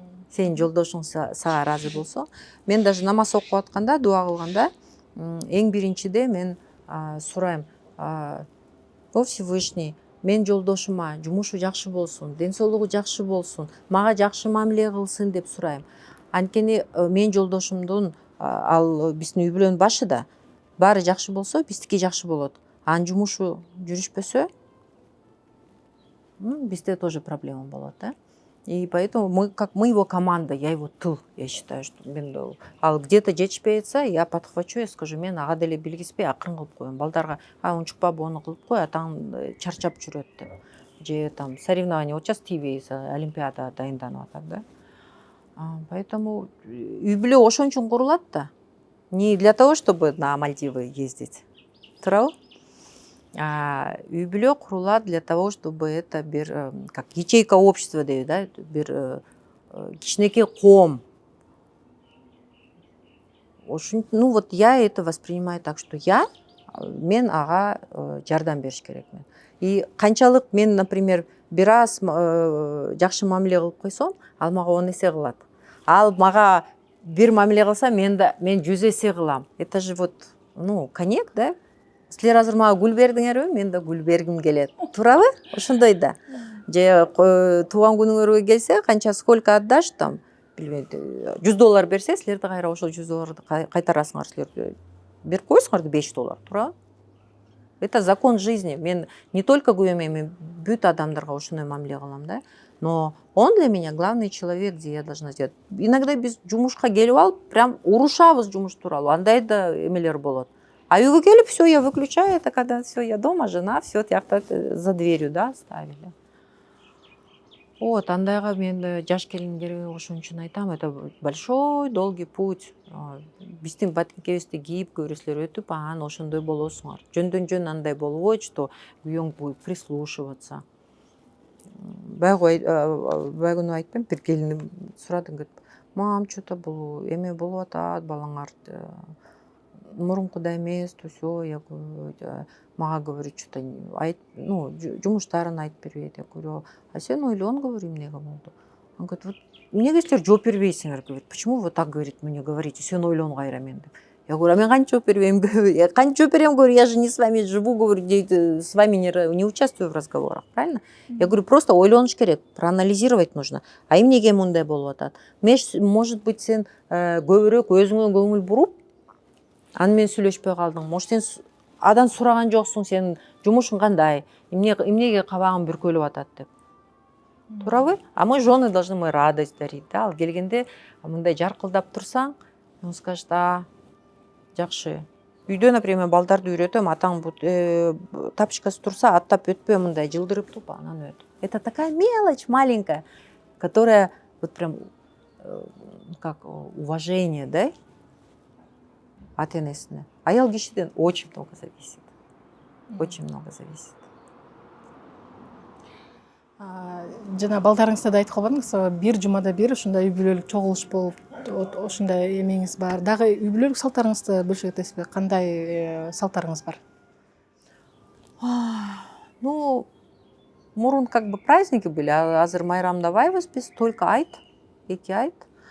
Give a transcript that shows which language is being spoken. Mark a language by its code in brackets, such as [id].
[ky] Сен жолдошуң сага ыраазы болсо, мен даже намаз окуп атканда, дуа кылганда, эң биринчиде мен сурайм: [ru] о Всевышний, [ky] мен жолдошума жумушу жакшы болсун, ден соолугу жакшы болсун, мага жакшы мамиле кылсын деп сурайм. Анткени мен жолдошумдун, ал биздин үй бүлөнүн башы да, баары жакшы болсо, биздики жакшы болот. Анын жумушу жүрүшпөсө, бизде [ru] тоже [ky] проблема болот, да? [ru] И поэтому мы его команда, я его тыл, я считаю, что [ky] ал где-то жетишпей атса, [ru] я подхвачу, я скажу, [ky] мен ага деле билгизбей акырын кылып коем. Балдарга, унчукпа буну кылып кой, атаң чарчап жүрөт деп. Же [ru] там соревнование, вот сейчас [ky] ТВ олимпиада дайынданып атат, да. Поэтому үй бүлө ошон үчүн курулат да. [ru] Не для того, чтобы на Мальдивы ездить. [ky] Туурабы? Үй бүлө курулат [ru] для того, чтобы это [ky] бир [ru] как ячейка общества [ky] дейбиз, да, бир кичинекей коом. [ru] Вот я это воспринимаю так, что [ky] мен ага жардам бериш керекмин. И канчалык мен, например, бир аз жакшы мамиле кылып койсом, ал мага 10 эсе кылат. Ал мага бир мамиле кылса, мен 100 эсе кылам. [ru] Это же вот, конек, [ky] да? Силер азыр мага гүл бердиңерби, мен да гүл бергим келет. Туурабы? Ошондой да. Же тууган күнүңөргө келсе, канча [ru] сколько отдашь там, [ky] $100 берсе, силер да кайра ошол $100 кайтарасыңар, силер берип коесуңар $5, туурабы? [ru] Это закон жизни. [ky] Мен [ru] не только [ky] күйөөмө, мен бүт адамдарга ошондой мамиле кылам, да. [ru] Но он для меня главный человек, где я должна сделать. Иногда [ky] биз жумушка келип алып, прям урушабыз жумуш тууралуу. Андай да эмелер болот. А үйгө келип, [ru] все, я выключаю, это когда все, я дома, жена, все, [ky] тиякта [ru] за дверью, да, ставили. [ky] Вот, андайга мен жаш келиндерге ошон үчүн айтам, [ru] это большой, долгий путь. [ky] Биздин баткебизди кийип, көрөсүлөр өтүп, анан ошондой болосуңар. Жөндөн-жөн андай болбойт, [ru] что [ky] күйөөң [ru] будет прислушиваться. [ky] Байгүнү айтпайм, бир келиним сурады, [ru] говорит: мам, что-то [ky] бул эме болуп атат, балаңар мурункудай эмес, [ru] все, я говорю, [ky] мага [ru] говорит, что-то [ky] жумуштарын айтып бербейт. [ru] Я говорю: а [ky] сен ойлон, [ru] говорю, [ky] эмнеге болду? [ru] Он говорит: вот [ky] эмнеге силер жооп бербейсиңер, [ru] говорит, почему вы так, говорит, мне говорите, [ky] сен ойлон кайра мен деп. [ru] Я говорю: [ky] а мен кантип жооп бербейм? Я кантип жооп берем, [ru] говорю, я же не с вами живу, говорю, с вами не участвую в разговорах, правильно? Я говорю, просто [ky] ойлонуш керек, [ru] проанализировать нужно. [ky] А эмнеге мындай болуп атат? [ru] Может быть, [ky] сен көбүрөөк өзүңө көңүл буруп, аны менен сүйлөшпөй калдың. [ru] Может, [ky] сен адан сураган жоксуң, сен жумушуң кандай, эмнеге кабагың бүркөлүп атат деп. туурабы? [ru] А мы жены должны мы радость дарить, да? [ky] Ал келгенде мындай жаркылдап турсаң, [ru] он скажет: [ky] а жакшы. Үйдө, например, балдарды үйрөтөм, атаң тапочкасы турса, аттап өтпө, мындай жылдырып туп, анан өт. [ru] Это такая мелочь маленькая, которая вот прям как уважение, да? [ky] Ата-энесине. Аял кишиден [ru] очень много зависит. Очень много зависит. [ky] Жана балдарыңызда да айтып калбадыңыз, бир жумада бир ушундай үй бүлөлүк чогулуш болуп, ушундай эмеңиз бар. Дагы үй бүлөлүк салттарыңызды бөлүшөт экенсизби? Кандай салттарыңыз бар? Ну, мурун [ru] как бы праздники были, [ky] а азыр майрамдабайбыз биз, [ru] только [ky] айт, 2 айт.